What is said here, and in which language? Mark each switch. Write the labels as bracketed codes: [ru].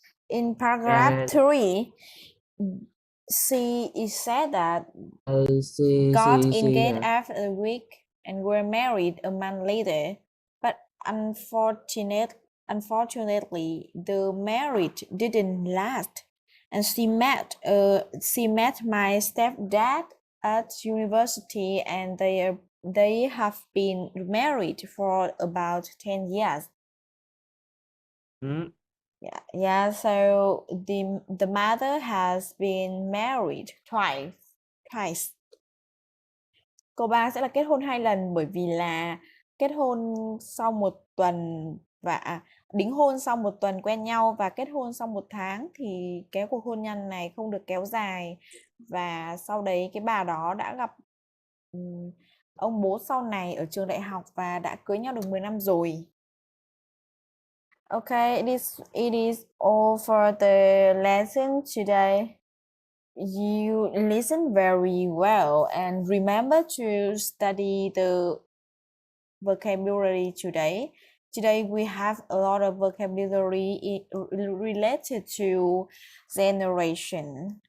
[en] In paragraph 3, C is said that got engaged after a week and were married a month later, but unfortunately, the marriage didn't last, and she met my stepdad at university, and they have been married for about 10 years. Yeah. So the mother has been married twice. [vi] Câu 3 sẽ là kết hôn 2 lần, bởi vì là kết hôn sau 1 tuần và đính hôn sau 1 tuần quen nhau và kết hôn sau 1 tháng thì cái cuộc hôn nhân này không được kéo dài, và sau đấy cái bà đó đã gặp ông bố sau này ở trường đại học và đã cưới nhau được 10 năm rồi. [en] Okay, it is all for the lesson today. You listen very well and remember to study the vocabulary today. Today we have a lot of vocabulary related to generation.